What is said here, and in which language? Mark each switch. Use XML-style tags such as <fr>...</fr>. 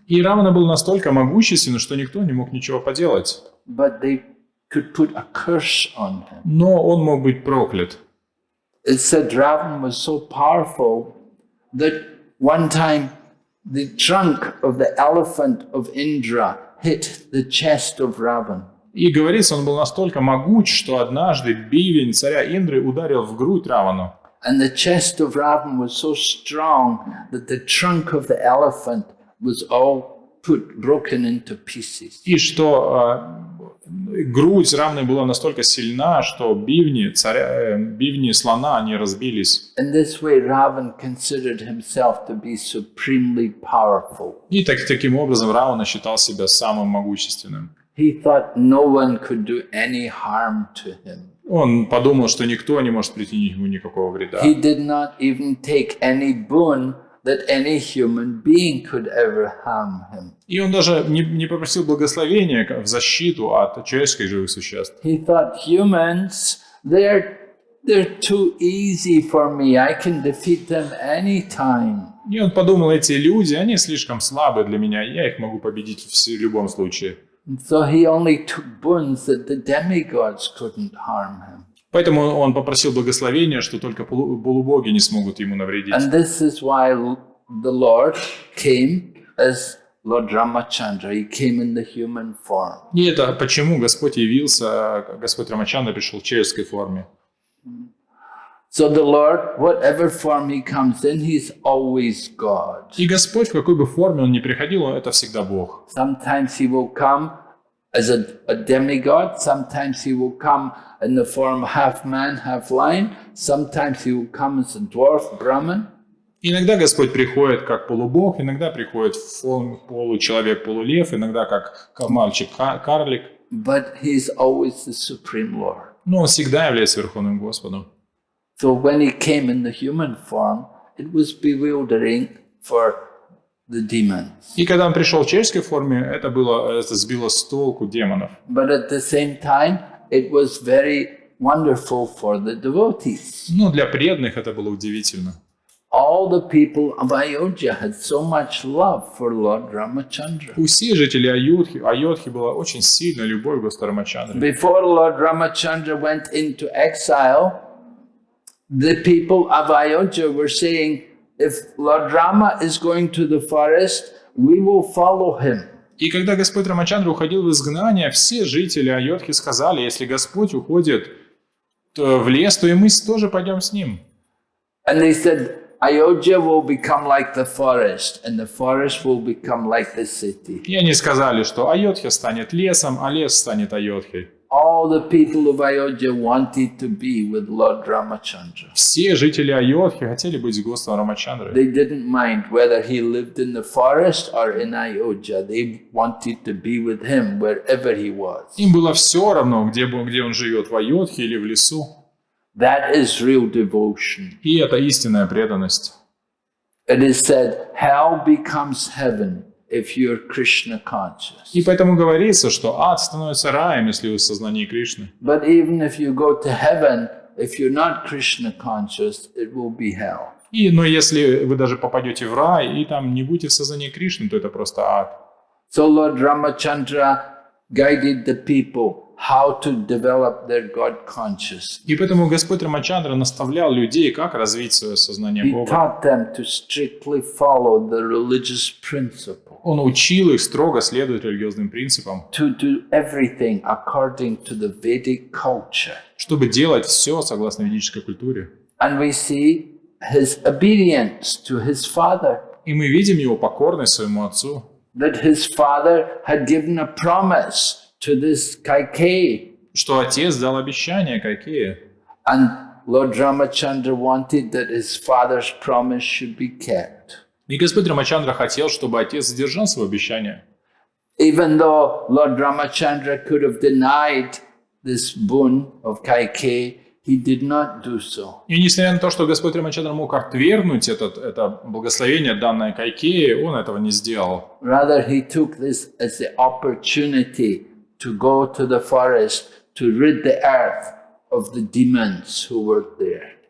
<ru>И Равана был настолько могущественен, что никто не мог ничего поделать.</ru> <en>But they could put a curse on him.</en> <ru>Но он мог быть проклят.</ru> <en>It said Ravan was so powerful that one time the trunk of the elephant of Indra hit the chest of Ravan.</en> <ru>И говорится, он был настолько могуч, что однажды бивень царя Индры ударил в грудь Равану.</ru> <en>And the chest of Ravan was so strong that the trunk of the elephant was all broken into pieces.</en> <ru>И что грудь Равны была настолько сильна, что бивни слона, они разбились.</ru> <en>In this way, Ravan considered himself to be supremely powerful.</en> <ru>И таким образом Равана считал себя самым могущественным.</ru> <en>He thought no one could do any harm to him.</en> <ru>Он подумал, что никто не может причинить ему никакого вреда.</ru> <en>He did not even take any boon that any human being could ever harm him.</en> <ru>И он даже не попросил благословения в защиту от человеческих живых существ.</ru> <en>He thought humans, they're too easy for me. I can defeat them anytime.</en> <ru>И он подумал, эти люди, они слишком слабы для меня, я их могу победить в любом случае.</ru> <en>So he only took boons that the demigods couldn't harm him.</en> <ru>Поэтому он попросил благословения, что только полубоги не смогут ему навредить.</ru> <en>And this is why the Lord came as Lord Ramachandra. He came in the human form.</en> <ru>И это почему Господь явился, Господь Рамачандра пришел в человеческой форме.</ru> <en>So the Lord, whatever form he comes in, he's always God.</en> <ru>И Господь, в какой бы форме он ни приходил, это всегда Бог.</ru> <en>Sometimes he will come as a demigod. Sometimes he will come in the form half man, half lion. Sometimes he will come as a dwarf Brahman.</en> <ru>Иногда Господь приходит как полубог, иногда приходит в получеловек, полулев, иногда как мальчик-карлик.</ru> <en>But He's always the Supreme Lord.</en> <ru>Но Он всегда является Верховным Господом.</ru> <en>So when He came in the human form, it was bewildering for the demons.</en> <ru>И когда Он пришел в человеческой форме, это сбило с толку демонов.</ru> <en>But at the same time, it was very wonderful for the devotees.</en> <ru>Но для преданных это было удивительно.</ru> <en>All the people of Ayodhya had so much love for Lord Ramachandra.</en> <ru>У всех жителей Айодхи была очень сильная любовь к Господу Рамачандре.</ru> <en>Before Lord Ramachandra went into exile, the people of Ayodhya were saying, if Lord Rama is going to the forest, we will follow him.</en> <ru>И когда Господь Рамачандра уходил в изгнание, все жители Айодхи сказали, если Господь уходит в лес, то и мы тоже пойдем с ним.</ru> <en>And they said, Ayodhya will become like the forest, and the forest will become like the city.</en> <ru>И они сказали, что Айодхя станет лесом, а лес станет Айодхой.</ru> <en>All the people of Ayodhya wanted to be with Lord Ramachandra.</en> <ru>Все жители Айодхи хотели быть с Господом Рамачандрой.</ru> <en>They didn't mind whether he lived in the forest or in Ayodhya. They wanted to be with him wherever he was.</en> <ru>Им было все равно, где он живет, в Айодхе или в лесу.</ru> <en>That is real devotion.</en> <ru>И это истинная преданность.</ru> <en>It is said, hell becomes heaven if you're Krishna conscious.</en> <ru>И поэтому говорится, что ад становится раем, если вы в сознании Кришны.</ru> <en>But even if you go to heaven, if you're not Krishna conscious, it will be hell.</en> <ru>Но если вы даже попадете в рай и там не будете в сознании Кришны, то это просто ад.</ru> <en>So Lord Ramachandra guided the people how to develop their God consciousness.</en> <ru>И поэтому Господь Рамачандра наставлял людей, как развить свое сознание</ru> <en>He</en> <ru>Бога.</ru> <en>taught them to strictly follow the religious principle,</en> <ru>Он учил их строго следовать религиозным принципам,</ru> <en>to do everything according to the Vedic culture.</en> <ru>чтобы делать все согласно ведической культуре.</ru> <en>And we see his obedience to his father,</en> <ru>И мы видим его покорность своему отцу,</ru> <en>that his father had given a promise to this Kaikeyi.</en> <ru>что отец дал обещание Кайкее.</ru> <en>And Lord Ramachandra wanted that his father's promise should be kept.</en> <ru>И Господь Рамачандра хотел, чтобы отец сдержал свое обещание.</ru> <en>Even though Lord Ramachandra could have denied this boon of Kaikeyi, he did not do so.</en> <ru>И несмотря на то, что Господь Рамачандра мог отвергнуть это благословение, данное Кайкее, он этого не сделал.</ru> <en>Rather, he took this as the opportunity to go to the forest to rid the earth of the demons who were there.</en>